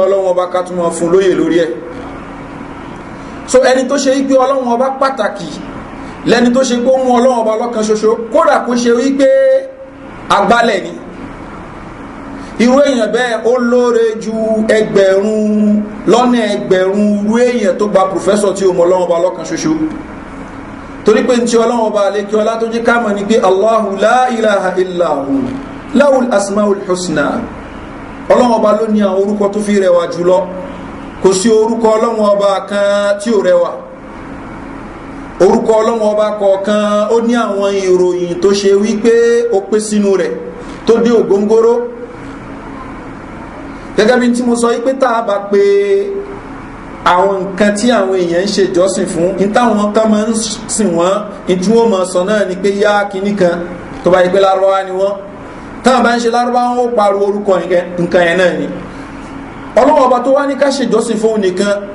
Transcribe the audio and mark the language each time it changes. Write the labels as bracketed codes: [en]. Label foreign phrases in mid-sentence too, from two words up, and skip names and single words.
[yo] ọlọ́run ọba ká tún máa fún lóyè lórí ẹ̀ so ẹni tó ṣe wípé ọlọ́run ọba pàtàkì lẹ́ni tó ṣe pé ó mú ọlọ́run ọba lọ́kan ṣoṣo kódà kó ṣe wípé agbálẹ̀ ni irú èèyàn bẹ́ẹ̀ ó lóore ju ẹgbẹ̀rún lọ́nà ẹgbẹ̀rún irú èèyàn tó gba pòfẹ́sọ̀ tí ó mọ ọlọ́run ọba lọ́kan ṣoṣo torí pé tí ọlọ́run ọba àlékí ọlá tó jẹ́ ká mọ̀ ní pé [ar] الله لا إله إلا هو له الأسماء الحسنى [yo] ọlọ́run ọba ló ní àwọn orúkọ tó fi rẹwà jùlọ kò sí orúkọ ọlọ́run ọba kan tí ò rẹwà orúkọ ọlọ́run ọba kọ̀ọ̀kan ó ní àwọn ìròyìn tó ṣe wípé ó pé sínú rẹ̀ tó dé ògóngóró gẹ́gẹ́ bí tí mo sọ wípé tá a bá pé àwọn nǹkan tí àwọn èèyàn ń ṣe jọ́sìn fún ní táwọn kan máa ń sìn wọ́n ìtú ó mọ̀ sọ náà ni pé yá kíní kan tó bá yí pé lárúbáwá ni wọ́n táwọn bá ń ṣe lárúbáwá ó pariwo orúkọ nǹkan yẹn náà ni ọlọ́wọ́ ọba tó wá ní ká ṣe jọ́sìn fún nìkan